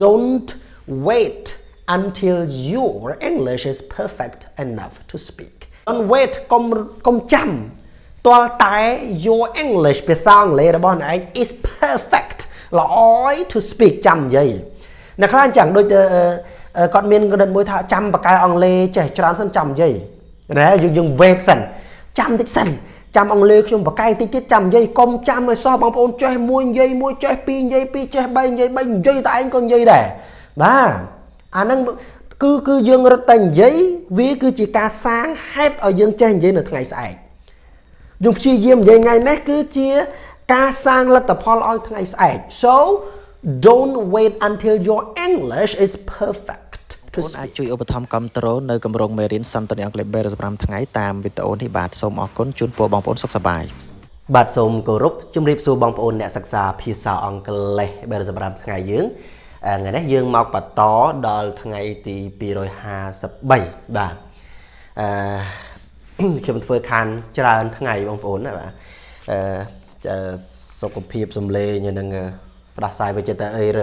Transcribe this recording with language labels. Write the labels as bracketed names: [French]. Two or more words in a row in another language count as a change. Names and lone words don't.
[English] Don't wait until your English is perfect enough to speak. Don't wait [Khmer] កុំចាំទាល់តែ [English] your English [Khmer] ភាសាអង់គ្លេសរបស់ឯង [English] is perfect [Khmer] ល្អយ [English] to speak [Khmer] ចាំនិយាយអ្នកខ្លះអញ្ចឹងដូចគាត់មានគំនិត មួយថាចាំបកកែអង់គ្លេសចេះច្រើនសិនចាំនិយាយណាយើង wait សិនចាំតិចសិនចាំអង់គ្លេសខ្ញុំបកកែតិចទៀតចាំនិយាយកុំចាំឲ្យសោះបងប្អូនចេះមួយនិយាយមួយចេះពីរនិយាយពីរចេះបីនិយាយបីនិយាយតែឯងក៏និយាយដែរបាទអាហ្នឹងគឺយើងរត់តែនិយាយវាគឺជាការសាងហេតុឲ្យយើងចេះនិយាយនៅថ្ងៃស្អែកយើងព្យាយាមនិយាយថ្ងៃនេះគឺជាការសាងលទ្ធផលឲ្យថ្ងៃស្អែក [English] so don't wait until your English is perfect [Khmer] បងអាចជួយឧបត្ថម្ភគាំទ្រនៅគម្រោងមេរៀនសន្ទនាអង់គ្លេស35ថ្ងៃតាមវីដេអូនេះបាទសូមអរគុណជូនពរបងប្អូនសុខសប្បាយ បាទសូមគោរពជំរាបសួរបងប្អូនអ្នកសិក្សាភាសាអង់គ្លេស35ថ្ងៃយើងថ្ងៃនេះយើងមកបន្តដល់ថ្ងៃទី253បាទខ្ញុំធ្វើខានច្រើនថ្ងៃបងប្អូនណាបាទសុខភាពសម្លេងនឹងផ្ដាសាយវិចិត្រអីរើ